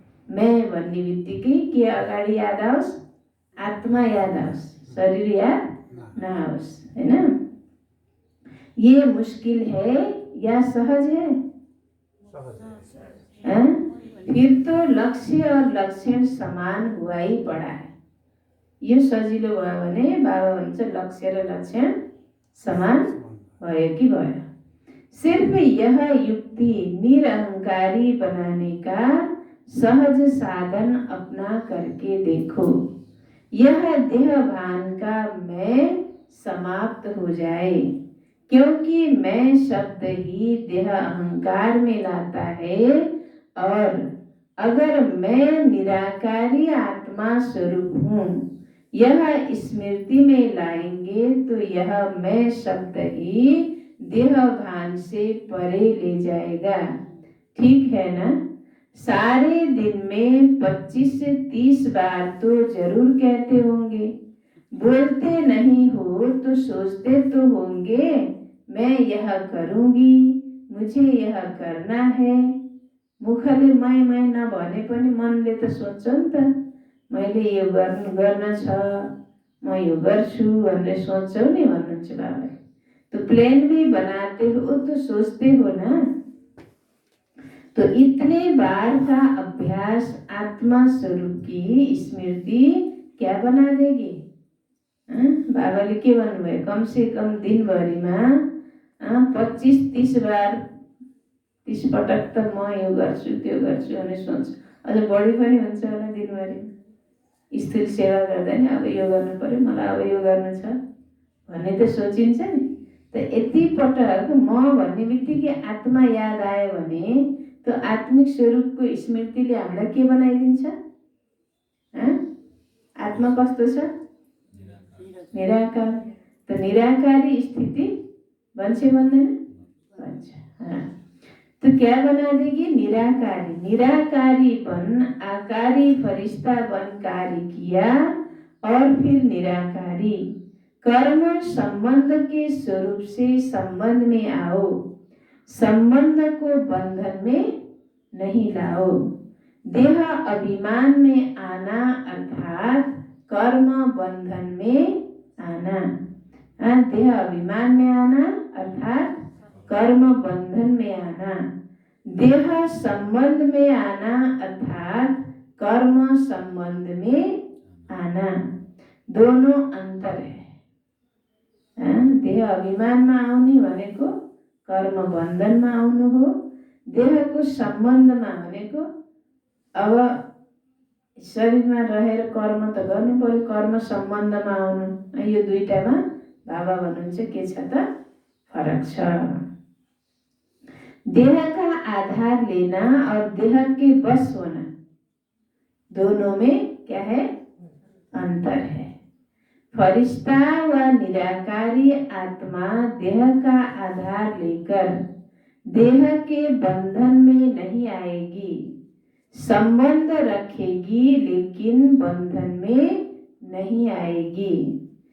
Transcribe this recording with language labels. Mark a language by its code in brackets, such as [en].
[ne] मैं भन्ने बित्तिकै के अगाडि याद आओस्? आत्मा याद आओस्, शरीर याद नआओस्, हैन? [hi] ये मुश्किल है या सहज है? फिर तो लक्ष्य और लक्षण समान हुआ ही पड़ा है। [ne] यो सजिलो भयो भने बाबा भन्छ लक्ष्य र लक्षण समान भयो कि भयो। [hi] सिर्फ यह युक्ति निरहंकारी बनाने का सहज साधन अपना करके देखो। यह देह भान का मैं समाप्त हो जाए, क्योंकि मैं शब्द ही देह अहंकार में लाता है। और अगर मैं निराकारी आत्मा स्वरूप हूँ, यह स्मृति में लाएंगे तो यह मैं शब्द ही देह भान से परे ले जाएगा। ठीक है ना? सारे दिन में 25 से 30 बार तो जरूर कहते होंगे। बोलते नहीं हो तो सोचते तो होंगे, मैं यह करूंगी, मुझे यह करना है। [ne] मुखले मैं नभने पनि मनले त सोच्छ नि त, मैले यो गर्न छ, म यो गर्छु भनेर सोच्छौ नि भन्नुहुन्छ बाबाले। [hi] तो प्लान भी बनाते हो तो सोचते हो ना। तो इतने बार का अभ्यास आत्मा स्वरूप की स्मृति क्या बना देगी? [ne] बाबाले के भन्नुभयो? कम से कम दिनभरिमा 25-30 बार 30 पटक त म यो गर्छु त्यो गर्छु भने सोच। अझ बढी पनि हुन्छ होला दिनभरि। स्थिर सेवा गर्दा नि अब यो गर्नु पर्यो, मलाई अब यो गर्नु छ भन्ने त सोचिन्छ नि। त यति पटक म भन्ने बित्तिकै आत्मा याद आयो भने तो आत्मिक स्वरूपको स्मृतिले हामीलाई के बनाइदिन्छ? आत्मा कस्तो छ? निराकार। तो निराकारी स्थिति बन्छ भन्दैन? बन्छ। [hi] तो क्या बना देगी? निराकारी। निराकारीपन आकारी फरिश्ता बनकारी किया और फिर निराकारी। कर्म संबंध के स्वरूप से संबंध में आओ, संबंध को बंधन में नहीं लाओ। देह अभिमान में आना अर्थात कर्म बंधन में आना। देह अभिमान में आना अर्थात कर्म बंधन में आना। देह संबंध में आना अर्थात कर्म संबंध में आना। दोनों अंतर है। [ne] देह अभिमानमा आउने भनेको कर्म बन्धनमा आउनु हो। देहको सम्बन्धमा भनेको अब शरीरमा रहेर कर्म त गर्नु पर्यो, कर्म सम्बन्धमा आउनु। यो दुईटामा बाबा भन्नुहुन्छ के छ त फरक छ। [hi] देह का आधार लेना और देह के बस होना, दोनों में क्या है? अंतर है। फरिश्ता व निराकारी आत्मा देह का आधार लेकर देह के बंधन में नहीं आएगी, संबंध रखेगी लेकिन बंधन में नहीं आएगी।